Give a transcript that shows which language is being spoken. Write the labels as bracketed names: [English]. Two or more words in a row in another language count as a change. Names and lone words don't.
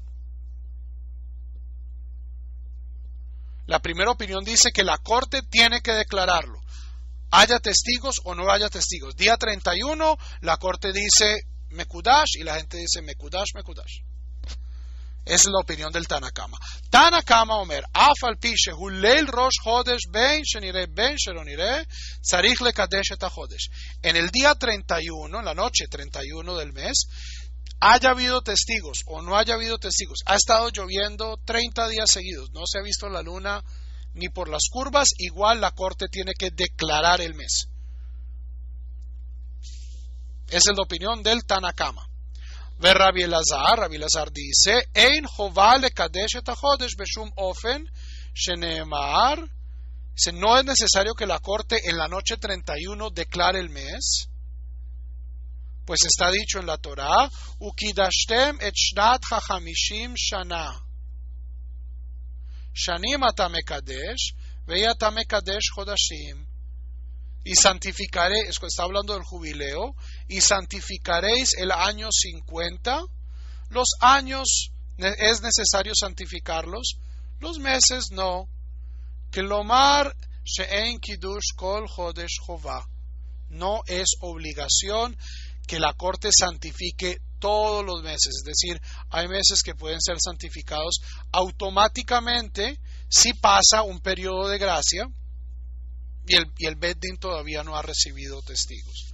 [Spanish] La primera opinión dice que la corte tiene que declararlo. Haya testigos o no haya testigos. Día 31, la corte dice Mekudash y la gente dice [Hebrew] מקודש, מקודש. [Spanish] Esa es la opinión del Tanakama. [Hebrew] תנא קמא אומר, אף על פי שהוא ליל ראש חודש בין שנראה בין שלא נראה, צריך לקדש את החודש. [Spanish] En el día 31, en la noche 31 del mes, haya habido testigos o no haya habido testigos, ha estado lloviendo 30 días seguidos, no se ha visto la luna ni por las curvas, igual la corte tiene que declarar el mes. Esa es la opinión del Tanakama. [Hebrew] Ve Rabbi Elazar dice, אין חובה לקדש את החודש בשום אופן שנאמר, [Spanish] no es necesario que la corte en la noche 31 declare el mes, pues está dicho en la Torá, [Hebrew] וקדשתם את שנת החמישים שנה. שנים אתה מקדש, ואתה מקדש חודשים. [Spanish] Y santificaré, está hablando del jubileo, y santificaréis el año 50. Los años es necesario santificarlos, los meses no. [Hebrew] כלומר שאין קידוש כל חודש חובה. [Spanish] No es obligación que la corte santifique todos los meses, es decir, hay meses que pueden ser santificados automáticamente si pasa un periodo de gracia y el [Hebrew] בית דין [Spanish] todavía no ha recibido testigos.